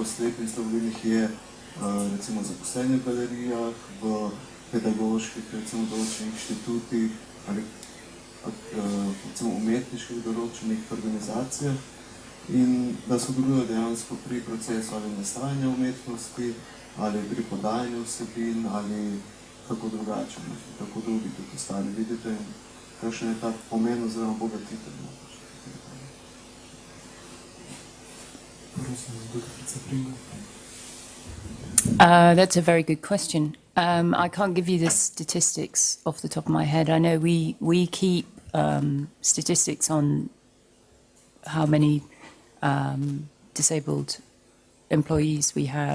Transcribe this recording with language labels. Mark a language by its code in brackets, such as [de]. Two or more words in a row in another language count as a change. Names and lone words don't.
[sl] slepih slabovidnih je recimo zaposlenih v galerijah, v pedagoških, recimo določenih inštitutih ali recimo umetniških določenih organizacijah in da sodelujo dejansko pri procesu ali nastajanja umetnosti ali pri podajanju vsebin ali kako drugače, kako drugi tudi ostali vidite in kakšen je ta pomen oziroma bogatitev. [en] That's a very good question. I can't give you the statistics off the top of my head. I know we keep statistics on how many disabled employees we have.